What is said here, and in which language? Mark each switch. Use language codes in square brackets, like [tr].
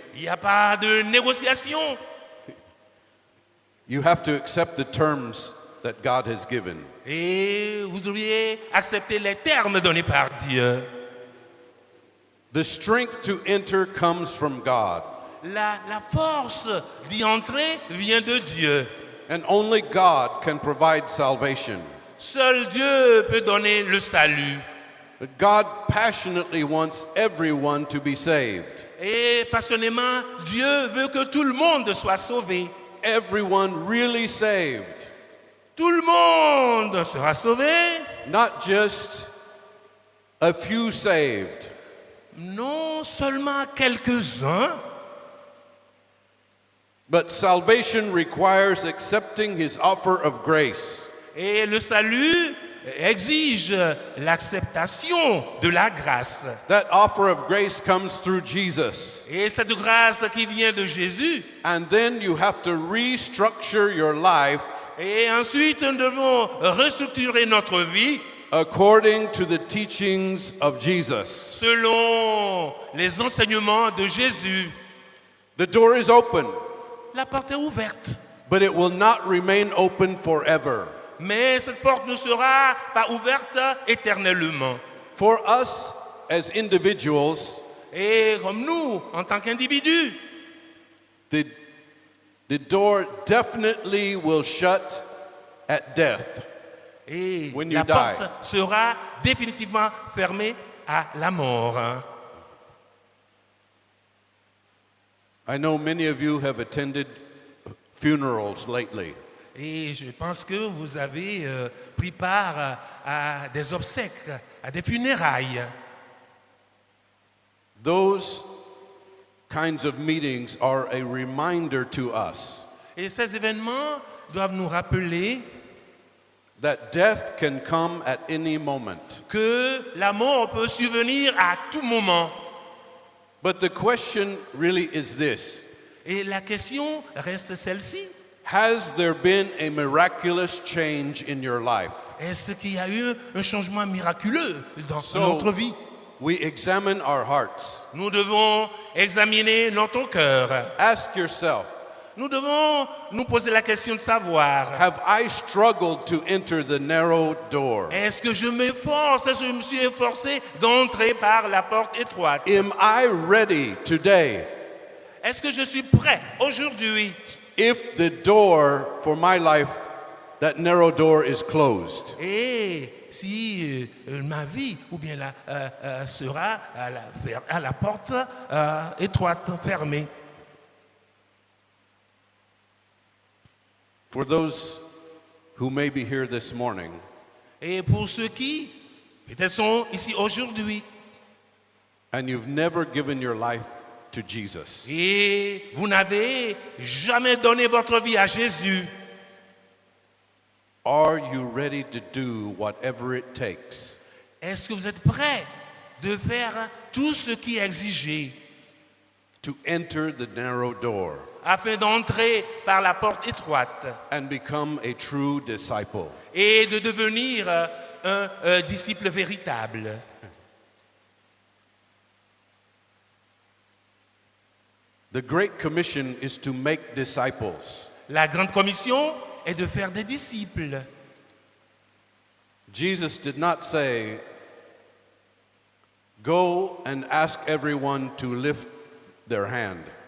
[fr] il n'y a pas de négociation. [en] You have to accept the terms that God has given. [fr] Et vous devriez accepter les termes donnés par Dieu. [en] The strength to enter comes from God, [fr] La force d'y entrer vient de Dieu. [en] and only God can provide salvation. [fr] Seul Dieu peut donner le salut. [en] But God passionately wants everyone to be saved. [fr] Et passionnément, Dieu veut que tout le monde soit sauvé. [en] Everyone really saved. [fr] Tout le monde sera sauvé. [en] Not just a few saved. [fr] Non seulement quelques-uns, [en] But salvation requires accepting his offer of grace. [fr] et le salut exige l'acceptation de la grâce. [en] That offer of grace comes through Jesus. [fr] Et cette grâce qui vient de Jésus. [en] And then you have to restructure your life [fr] Et ensuite, nous devons restructurer notre vie [en] according to the teachings of Jesus. [fr] selon les enseignements de Jésus. [en] The door is open, [fr] La porte est ouverte, [en] but it will not remain open forever. [fr] mais cette porte ne sera pas ouverte éternellement. [en] For us as individuals, [fr] Et comme nous, en tant qu'individus, [en] the door definitely will shut at death. [fr] et [en] When you [fr] la [en] die. [fr] porte sera définitivement fermée à la mort. [en] I know many of you have attended funerals lately. [fr] Et je pense que vous avez pris part à des obsèques, à des funérailles. [en] Those kinds of meetings are a reminder to us [fr] Et ces événements doivent nous rappeler [en] that death can come at any moment. [fr] que la mort peut survenir à tout moment. [en] But the question really is this: [fr] Et la question reste celle-ci. [en] has there been a miraculous change in your life? [fr] Est-ce qu'il y a eu un changement miraculeux dans [en] So, [fr] notre vie? [en] we examine our hearts. [fr] Nous devons examiner notre cœur. [en] Ask yourself, [fr] Nous devons nous poser la question de savoir, [en] have I struggled to enter the narrow door? [fr] est-ce que je m'efforce, est-ce que je me suis efforcé d'entrer par la porte étroite? [en] Am I ready today? [fr] Est-ce que je suis prêt aujourd'hui? [en] If the door for my life, that narrow door is closed, [fr] Et si ma vie ou bien sera à la porte étroite, fermée. [en] for those who may be here this morning, [fr] Et pour ceux qui peut-être sont ici aujourd'hui [en] and you've never given your life to Jesus, [fr] et vous n'avez jamais donné votre vie à Jésus, [en] are you ready to do whatever it takes [fr] est-ce que vous êtes prêt de faire tout ce qui est exigé [en] to enter the narrow door [fr] afin d'entrer par la porte étroite [en] and become a true disciple? [fr] et de devenir un disciple véritable? [en] The Great Commission is to make disciples. [fr] La grande commission est de faire des disciples. [en] Jesus did not say, go and ask everyone to lift their hand.